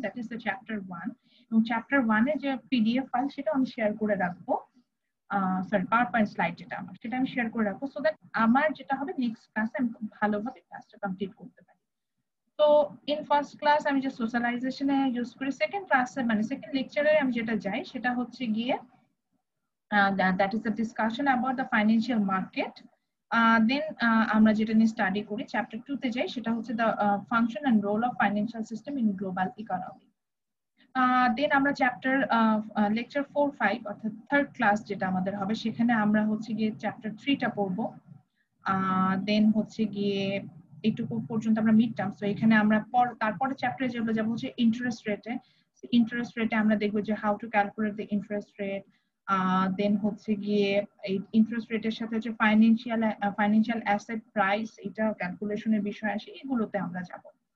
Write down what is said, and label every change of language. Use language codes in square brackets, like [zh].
[en] That is the chapter 1। [bn] এবং chapter 1 এর যে পিডিএফ ফাইল সেটা আমি শেয়ার করে রাখবো, সরি পাওয়ার পয়েন্ট স্লাইড যেটা আমার, সেটা আমি শেয়ার করে রাখবো, সো দ্যাট আমার যেটা হবে নেক্সট ক্লাসে আমি খুব ভালোভাবে ক্লাসটা কমপ্লিট করতে পারি। তো ইন ফার্স্ট ক্লাস আমি যে সোশ্যালাইজেশনে ইউজ করি, সেকেন্ড ক্লাসে মানে সেকেন্ড লেকচারে আমি যেটা যাই সেটা হচ্ছে গিয়ে [en] that is a discussion about the financial market. [bn] Then আমরা যেটা নিয়ে স্টাডি করি চ্যাপ্টার 2 তে যাই, সেটা হচ্ছে [en] the function and role of financial system in global economy. [bn] দেন আমরা চ্যাপ্টার লেকচার 4-5 অর্থাৎ থার্ড ক্লাস যেটা আমাদের হবে, সেখানে আমরা হচ্ছে গিয়ে চ্যাপ্টার 3 টা পড়বো। দেন হচ্ছে গিয়ে এইটুকু পর্যন্ত আমরা মিড টার্ম। তো এখানে আমরা তারপরে চ্যাপ্টারে যেগুলো যাবো হচ্ছে ইন্টারেস্ট রেটে। ইন্টারেস্ট রেটে আমরা দেখবো যে [en] How to calculate the interest rate. [bn] দেন হচ্ছে গিয়ে এই ইন্টারেস্ট রেটের সাথে যে ফাইন্যান্সিয়াল অ্যাসেট প্রাইস, এটা ক্যালকুলেশনের বিষয় আসে, এগুলোতে আমরা যাবো।